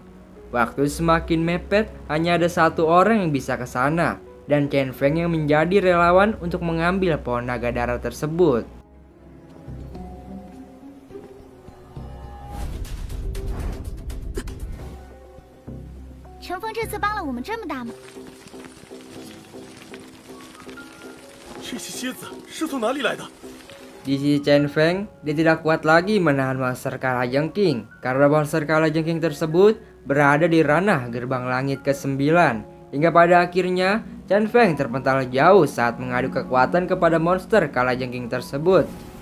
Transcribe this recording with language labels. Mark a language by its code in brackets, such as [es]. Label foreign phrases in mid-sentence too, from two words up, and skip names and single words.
[id] Waktu semakin mepet, hanya ada satu orang yang bisa ke sana, dan Chen Feng yang menjadi relawan untuk mengambil pohon naga darah tersebut. [zh] Chen Feng 这次帮了我们这么大忙，这些蝎子是从哪里来的？ [id] Di sisi Chen Feng, dia tidak kuat lagi menahan monster Kalajengking karena monster Kalajengking tersebut berada di ranah gerbang langit ke-9. Hingga pada akhirnya Chen Feng terpental jauh saat mengadu kekuatan kepada monster Kalajengking tersebut.